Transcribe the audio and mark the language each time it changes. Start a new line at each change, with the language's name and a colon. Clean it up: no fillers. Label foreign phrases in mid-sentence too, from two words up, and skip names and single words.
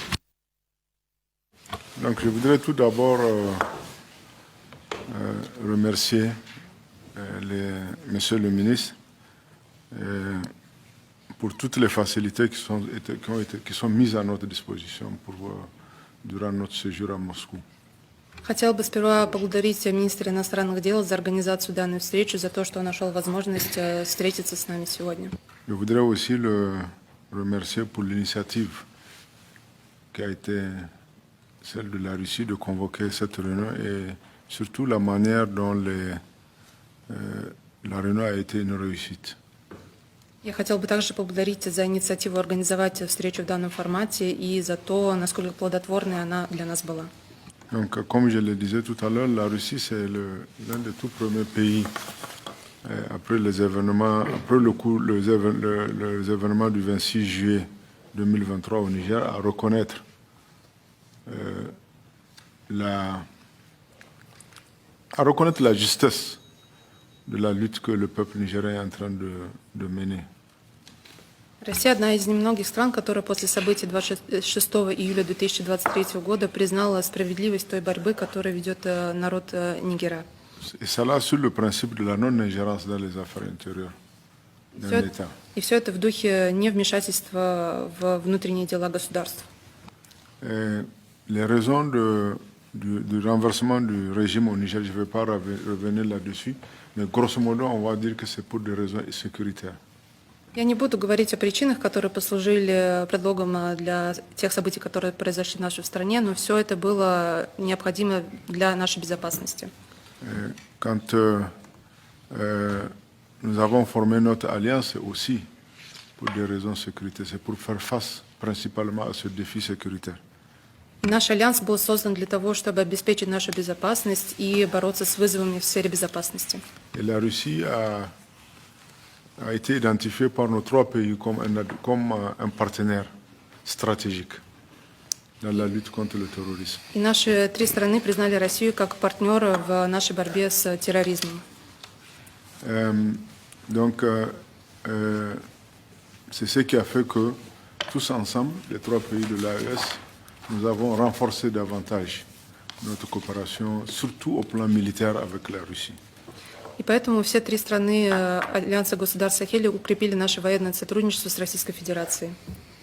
French: Donc, je voudrais tout d'abord remercier Monsieur le ministre pour toutes les facilités qui sont mises à notre disposition durant notre séjour à Moscou.
Russian: Хотел бы сперва поблагодарить министра иностранных дел за организацию данной встречи, за то, что он нашел возможность встретиться с нами сегодня.
French: Je voudrais aussi le remercier pour l'initiative qui a été celle de la Russie de convoquer cette réunion et surtout la manière dont la réunion a été une réussite.
Russian: Я хотел бы также поблагодарить за инициативу организовать встречу в данном формате и за то, насколько плодотворной она для нас была.
French: Donc, comme je le disais tout à l'heure, la Russie c'est l'un des tout premiers pays après les événements du 26 juillet 2023 au Niger à reconnaître la justesse de la lutte que le peuple nigérien est en train de mener.
Russian: Россия одна из немногих стран, которая после событий 26 июля 2023 года признала справедливость той борьбы, которую ведет народ Нигера.
French: Et cela sur le principe de la non-ingérence dans les affaires intérieures d'un État.
Russian: И все это в духе невмешательства в внутренние дела государств.
French: Les raisons du renversement du régime au Niger, je ne vais pas revenir là-dessus, mais grosso modo, on va dire que c'est pour des raisons sécuritaires.
Russian: Я не буду говорить о причинах, которые послужили предлогом для тех событий, которые произошли в нашей стране, но все это было необходимо для нашей безопасности.
French: Quand nous avons formé notre alliance, c'est aussi pour des raisons sécuritaires, c'est pour faire face principalement à ce défi sécuritaire.
Russian: Наш альянс был создан для того, чтобы обеспечить нашу безопасность и бороться с вызовами в сфере безопасности.
French: Et la Russie a été identifiée par nos trois pays comme un partenaire stratégique. dans la lutte contre le terrorisme.
Russian: И наши три страны признали Россию как партнера в нашей борьбе с терроризмом.
French: Donc, c'est ce qui a fait que tous ensemble, les trois pays de l'AES, nous avons renforcé davantage notre coopération, surtout au plan militaire avec la Russie.
Russian: И поэтому все три страны Альянса государств Сахеля укрепили наше военное сотрудничество с Российской Федерацией.